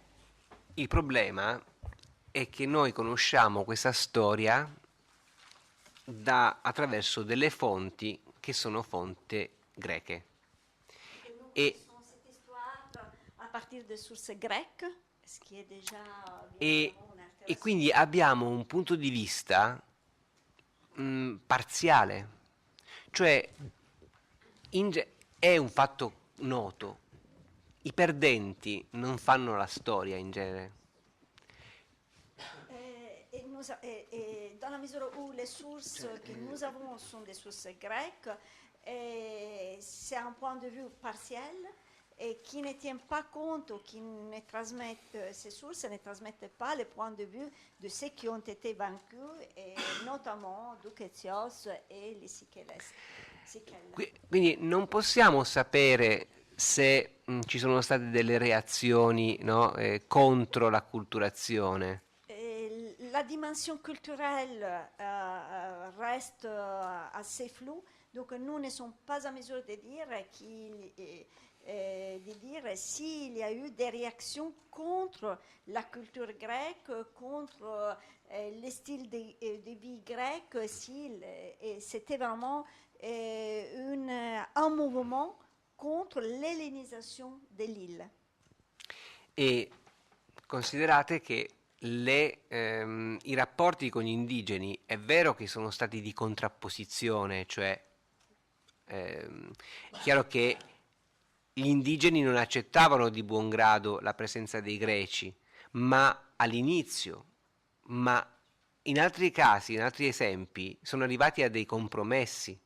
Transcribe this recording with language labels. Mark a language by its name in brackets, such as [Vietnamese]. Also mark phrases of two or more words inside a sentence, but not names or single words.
[Italian] Il problema è che noi conosciamo questa storia attraverso delle fonti che sono fonti greche. [French] Et sont cette histoire à partir de sources grecques, ce qui est déjà [Italian] E quindi abbiamo un punto di vista parziale, Cioè, è un fatto noto, i perdenti non fanno la storia in genere. [French] Dans la mesure où les sources que nous avons sont des sources grecques, c'est un point de vue partiel et qui ne tient pas compte ou qui ne transmettent, ces sources ne trasmettent pas le point de vue de ceux qui ont été vaincus, et notamment Doukétios et les Sichelles. [Italian] Quindi non possiamo sapere se ci sono state delle reazioni, no, contro l'acculturazione. [French] La dimension culturelle reste assez floue, donc nous ne sommes pas en mesure de dire s'il y a eu des réactions contre la culture grecque, contre le style de vie grec, si c'était vraiment un mouvement contre l'hellénisation de l'île. [Italian] E considerate che i rapporti con gli indigeni è vero che sono stati di contrapposizione, cioè è chiaro che gli indigeni non accettavano di buon grado la presenza dei greci, ma all'inizio, ma in altri casi, in altri esempi, sono arrivati a dei compromessi.